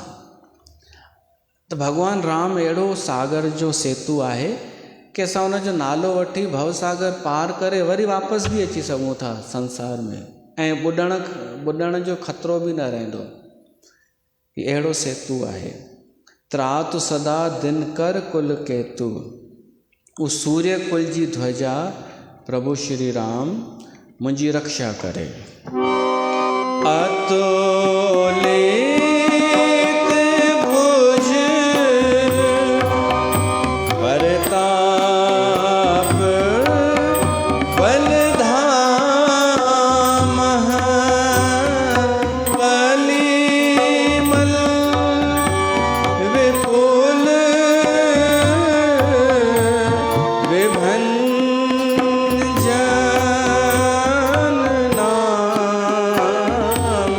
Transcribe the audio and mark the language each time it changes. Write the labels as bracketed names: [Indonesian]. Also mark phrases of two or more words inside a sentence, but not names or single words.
[Sindhi] त भॻवानु राम अहिड़ो सागर जो सेतु आहे कि असां हुनजो नालो वठी भवसागर पार करे वरी वापसि बि अची सघूं था संसार में, ऐं ॿुॾण जो ख़तरो बि न रहंदो। अहिड़ो सेतु आहे। [Sanskrit] त्रातु सदा दिन कर कुल केतु। [Sindhi] उहो सूर्य कुल जी ध्वजा प्रभु श्री राम मुंहिंजी रक्षा करे। [Sanskrit] अतोलित भुज परताप बलधाम बलिमल विपुल विभंजन नाम